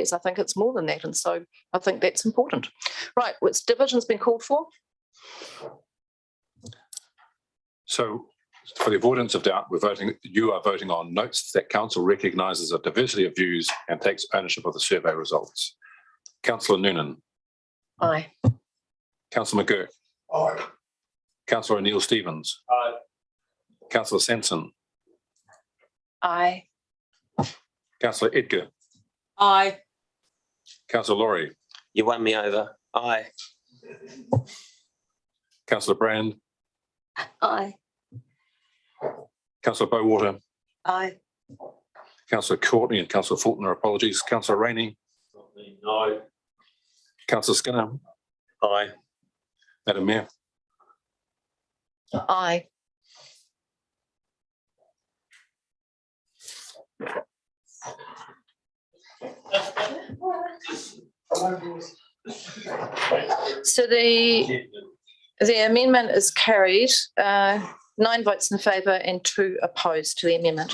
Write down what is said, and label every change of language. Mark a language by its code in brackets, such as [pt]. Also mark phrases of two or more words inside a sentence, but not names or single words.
[en] I think it's more than that, and so I think that's important. Right, which division's been called for? So, for the avoidance of doubt, you are voting on notes that council recognises a diversity of views and takes ownership of the survey results. Councillor Noonan. Aye. Councillor McGurk. Aye. Councillor O'Neill Stevens. Aye. Councillor Sanson. Aye. Councillor Edgar. Aye. Councillor Laurie. You won me over. Aye. Councillor Brand. Aye. Councillor Bowater. Aye. Councillor Courtney and Councillor Fulton, apologies. Councillor Rainey. No. Councillor Skinner. Aye. Madam Mayor. Aye. So the amendment is carried. 9 votes in favour and 2 opposed to the amendment.